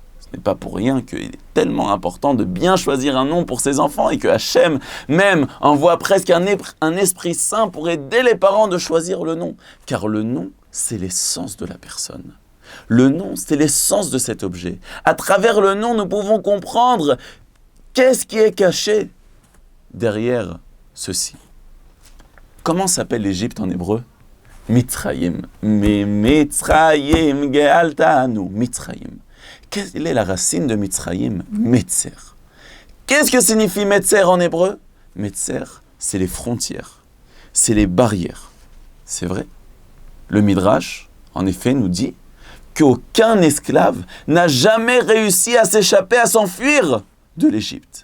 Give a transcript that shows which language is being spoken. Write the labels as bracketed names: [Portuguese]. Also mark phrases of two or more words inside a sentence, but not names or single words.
[French] Ce n'est pas pour rien qu'il est tellement important de bien choisir un nom pour ses enfants et que Hachem même envoie presque un esprit saint pour aider les parents de choisir le nom. Car le nom, c'est l'essence de la personne. Le nom, c'est l'essence de cet objet. À travers le nom, nous pouvons comprendre qu'est-ce qui est caché derrière ceci. Comment s'appelle l'Égypte en hébreu? [Hebrew] מצרים. מצרים גאלתנו. מצרים. [French] Quelle est la racine de Mitzrayim? Metzer. Qu'est-ce que signifie Metzer en hébreu? Metzer, c'est les frontières, c'est les barrières. C'est vrai. Le Midrash, en effet, nous dit qu'aucun esclave n'a jamais réussi à s'échapper, à s'enfuir de l'Égypte.